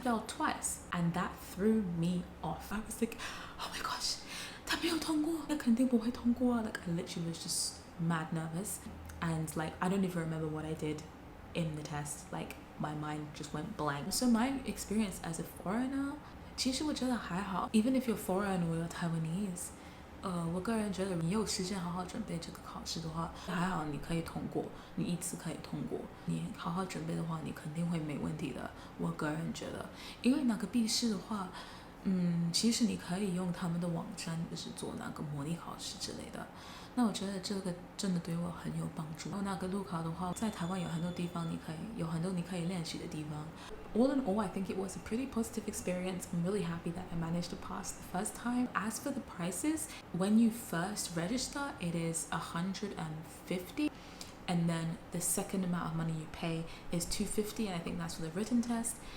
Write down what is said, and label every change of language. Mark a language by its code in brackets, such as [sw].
[en] I failed twice, and that threw me off. I was like, oh my gosh, [zh] 他没有通过，那肯定不会通过. [en] Like I literally was just mad nervous, and like I don't even remember what I did in the test. Like my mind just went blank. So my experience as a foreigner, [zh] 其实我觉得还好. [en] Even if you're foreign or you're Taiwanese, [zh] 我个人觉得你有时间好好准备这个考试的话，还好你可以通过，你一次可以通过。你好好准备的话，你肯定会没问题的。我个人觉得，因为那个笔试的话，其实你可以用他们的网站，就是做那个模拟考试之类的。那我觉得这个真的对我很有帮助。然后那个路考的话，在台湾有很多地方有很多你可以练习的地方。 [en] All in all, I think it was a pretty positive experience. I'm really happy that I managed to pass the first time. As for the prices, when you first register, it is $150, and then the second amount of money you pay is $250, and I think that's for the written test.